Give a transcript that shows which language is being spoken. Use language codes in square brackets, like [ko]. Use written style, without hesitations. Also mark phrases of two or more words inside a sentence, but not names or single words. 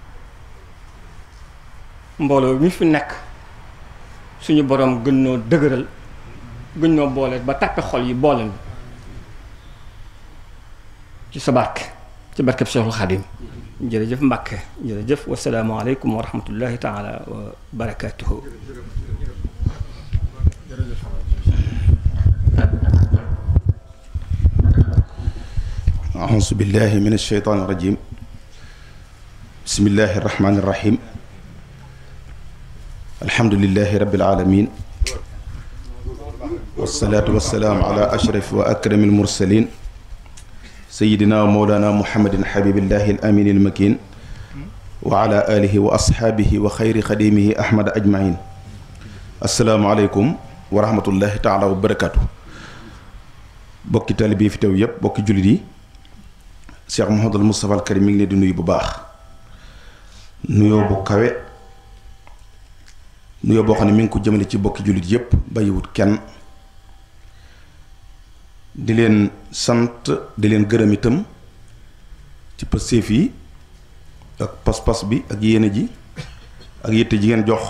[wo] mbooloo mi fi nekk suñu borom gën noo dëgëral gën noo boole ba tàppe xol yi boole ci sa barke ci barkeb Cheikhul Khadim jërëjëf Mbàkke jërëjëf [ar] والسلام عليكم ورحمة الله تعالى وبركاته أعوذ بالله من الشيطان الرجيم بسم الله الرحمن الرحيم الحمد لله رب العالمين والصلاة والسلام على أشرف وأكرم المرسلين سيدنا ومولانا محمد حبيب الله الأمين المكين وعلى آله وأصحابه وخير خديمه أحمد أجمعين السلام عليكم ورحمة الله تعالى وبركاته [wo] bokki taalibe fi teew yépp bokki jullit yi Cheikh Mouhamadul Moustapha al Karim mi ngi leen di nuyu bu baax nuyoo bu kawe nuyoo boo xam ne mi ngi ko jëmale ci bokki jullit yépp bàyyiwut kenn di leen sant di leen gërëm itam ci pastéef yi ak pas-pas bi ak yéene ji ak yitte ji ngeen jox